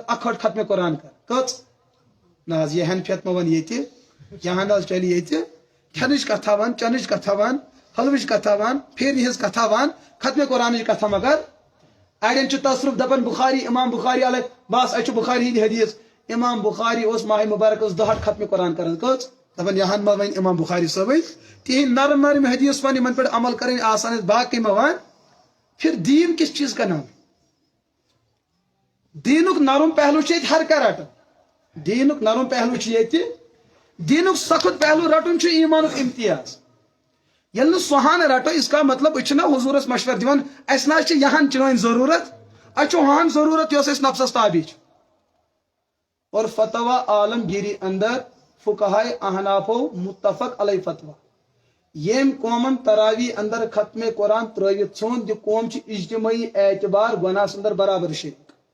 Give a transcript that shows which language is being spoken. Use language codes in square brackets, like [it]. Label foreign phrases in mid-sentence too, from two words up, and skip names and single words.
[ks] 61 ختمِ قرآن کران کٔژ نہ حظ یہِ حنفیت مہ ون ییٚتہِ یہاں حظ چلہِ ییٚتہِ کھٮ۪نٕچ کتھا ون چنٕچ کتھا ون حلوٕچ کتھا ون پھیرنہِ ہٕنٛز کتھا ون ختمِ قرآنٕچ کتھا مگر اڑٮ۪ن چھُ تصرُف دپان بخاری امام بخاری علیہ بس اَسہِ چھُ بخاری ہِنٛدۍ حدیث امام بخاری اوس ماہ مبارکس 2 ختمِ قرآن کران کٔژ دپان یہان ما ون امام بخاری صٲبٕے تِہنٛدۍ نرم نرم حدیث ون یِمن پٮ۪ٹھ عمل کرٕنۍ آسان ٲسۍ باقٕے ما ون [ur] پھر دین کس چیز کا نام [ks] دینُک نرم پہلو چھُ ییٚتہِ ہر کانٛہہ رٹان دینُک نرم پہلو چھُ ییٚتہِ دینُک سخت پہلو رٹُن چھُ ایمانُک امتیاز ییٚلہِ نہٕ سُہان رٹو [ur] اس کا مطلب [ks] أسۍ چھِنہ حضوٗرس مشور دِوان اسہِ نہ حظ چھِ یہان چٲنۍ ضروٗرت اسہِ چھُ ہان ضروٗرت یۄس اسہِ نفسس تابع چھِ اور فتوا عالمگیری اندر فقہائے احنافو متفق علیہ فتوا یم قومن تراوی اندر ختم قرآن ترٲوِتھ ژھُن یہِ قوم چھِ اجتماعی اعتبار گۄناہس اندر برابر شریک